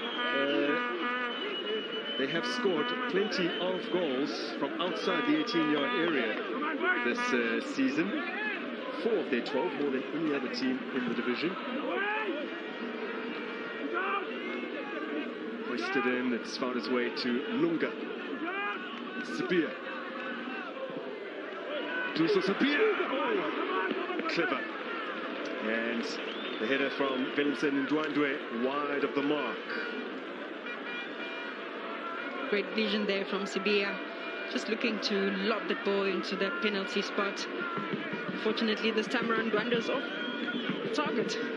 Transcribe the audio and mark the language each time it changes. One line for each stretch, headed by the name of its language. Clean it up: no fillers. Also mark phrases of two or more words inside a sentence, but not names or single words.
English: They have scored plenty of goals from outside the 18-yard area this season. 4 of their 12, more than any other team in the division. Hoisted in, it's found its way to Lunga. Sibiya. Duso Sibiya. Oh, clever. And the header from Vincent Ndwandwe wide of the mark. Great vision there from Sibiya. Just looking to lob the ball into the penalty spot. Unfortunately, this time around, Ndwande's off target.